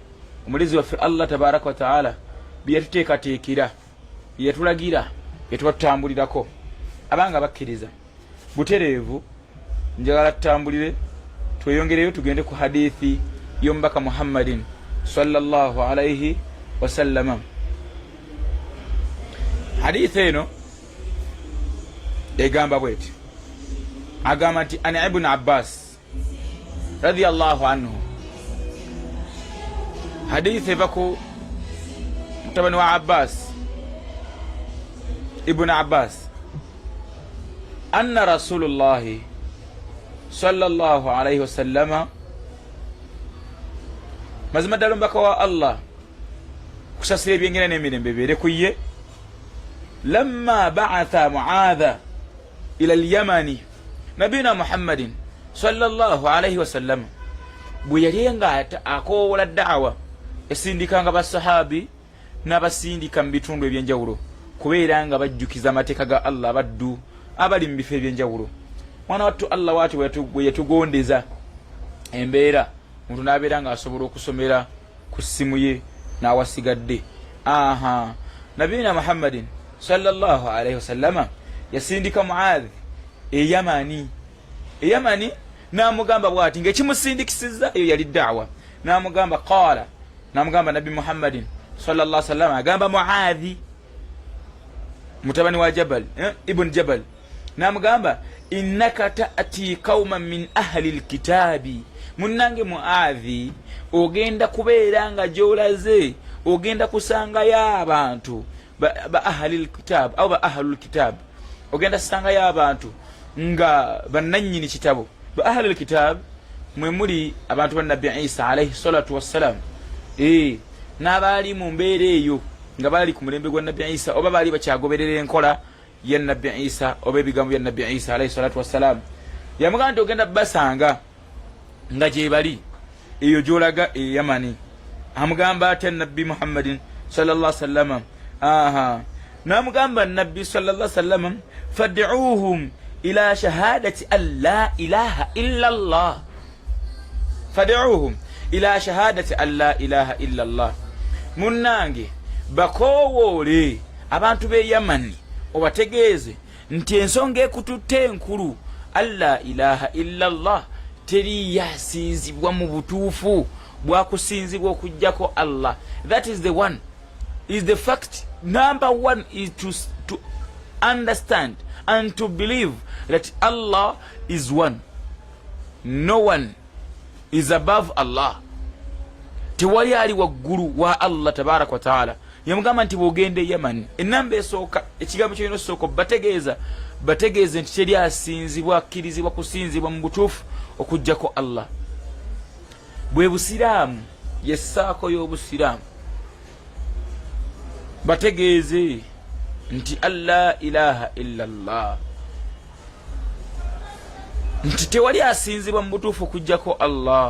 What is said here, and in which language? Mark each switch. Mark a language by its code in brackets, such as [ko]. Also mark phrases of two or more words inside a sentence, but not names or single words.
[lg] Omulezi waffe Allah [ar] تبارك وتعالى [lg] byatuteekateekera byatulagira byatubatambulirako abanga bakkiriza butereevu njagala tutambulire tweyongereyo tugende ku hadithi y'omubaka Muhammadin [ar] صلى الله عليه وسلم. [lg] Hadithi eno egamba bweti agamba nti an Ibn Abbas [ar] رضي الله عنه. [lg] Hadithi bako mutabani wa Abbas Ibn Abbas [ar] أن رسول الله صلى الله عليه وسلم [lg] mazima ddala omubaka wa Allah kusasira ebyengera n'emirembe bibeere ku ye [ar] لما بعث معاذا إلى اليمن [lg] nabina Muhammadin [ar] صلى الله عليه وسلم [lg] bwe yali nga akoowola da'wa esindikanga basahabi n'abasindika mu bitundu ebyenjawulo kubeera nga bajjukiza amateeka ga Allah abaddu abali mu bifo ebyenjawulo. Mwana wattu Allah waati bwe yatugondeza embeera omuntu n'abeera nga asobola okusomera ku ssimu ye n'awasigadde. Nabina Muhammadin [ar] صلى الله عليه وسلم [lg] yasindika Mu'adh Yamani n'amugamba bw'ati ng'ekimusindikisizza eyo yali da'wa. N'amugamba qala n'amugamba Nabi Muhammadin [ar] صلى الله عليه وسلم [lg] agamba Mu'adh mutabani wa Jabal ibn Jabal n'amugamba [ar] إنك تأتي قوما من أهل الكتاب [lg] munnange Mu'adh ogenda kubeera nga gy'olaze ogenda kusangayo abantu ba [ar] أهل الكتاب [lg] au ba [ar] أهل الكتاب [lg] ogenda kusangayo abantu nga bannannyini kitabo. Ba [ar] أهل الكتاب [lg] mwe muli abantu ba Nabi Isa [ar] عليه الصلاة والسلام [lg] n'abaali mu mbeera eyo nga bali ku mulembe gwa Nabi Isa oba baali bakyagoberera enkola ya Nabi Isa oba ebigambo bya Nabi Isa [ar] عليه الصلاة والسلام. [lg] Yamugamba nti ogenda basanga nga gye bali eyo gy'olaga e Yamani. Amugamba ate Nabi Muhammadin [ar] صلى الله عليه وسلم [lg] n'amugamba Nabi [ar] صلى الله عليه وسلم فادعهم إلى شهادة أن لا إله إلا الله. فادعهم إلى شهادة أن لا إله إلا الله. [lg] Munnange bakowoole abantu b'e Yamani obategeeze nti ensonga ekututte enkulu [ar] ألا إله إلا الله [lg] teri yasinzibwa mu butuufu bwakusinzibwa okujjako Allah. [en] That is the one, is the fact. Number one is to understand and to believe that Allah is one. No one is above Allah. [lg] Tewali ali waggulu wa Allah [ar] تبارك وتعالى. [lg] Yamugamba nti bw'ogenda e Yamani ennamba esooka ekigambo kyolina osooka bategeeze nti teri asinzibwa akkirizibwa kusinzibwa mu butuufu okujjako Allah. Bwe busiraamu yessaako y'obusiraamu bategeeze nti [ar] ألا إله إلا الله, [lg] nti tewali asinzibwa mu butuufu okujjako Allah.